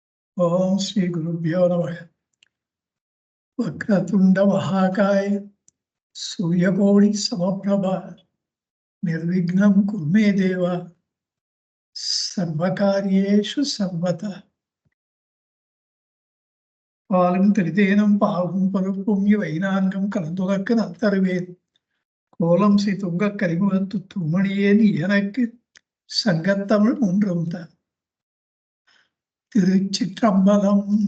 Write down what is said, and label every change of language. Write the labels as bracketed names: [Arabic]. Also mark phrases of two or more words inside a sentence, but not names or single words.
[Sanskrit] ओम श्री गुरुभ्यो नमः। वक्रतुंड महाकाय सूर्यकोटि समप्रभा निर्विघ्नं कुरु मे देव सर्वकार्येषु सर्वदा। [Tamil] பாலும் திருதேனும் பாவும் பருப்பும் இவைநான்கும் கலந்துனக்கு நல்தருவேன். கோலம் செய்துங்க கரிமுகத்து தூமணியே நீ எனக்கு சங்கத்தமிழ் ஒன்றும் தான். திருச்சிற்றம்பலம்.